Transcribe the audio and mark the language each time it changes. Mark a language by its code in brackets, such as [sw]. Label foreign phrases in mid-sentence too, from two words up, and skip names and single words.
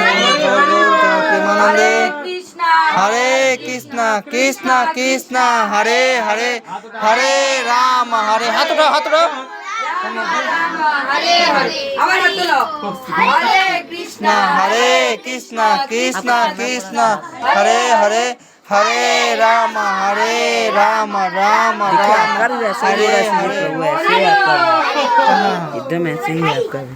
[bn] হরে কৃষ্ণ কৃষ্ণ কৃষ্ণ হরে হরে হরে রাম হরে হাত উঠাও হরে হরে আবার হাত তোলো হরে কৃষ্ণ কৃষ্ণ কৃষ্ণ হরে হরে हरे राम राम राम हरे हरे [hi] एकदम ऐसे ही आपका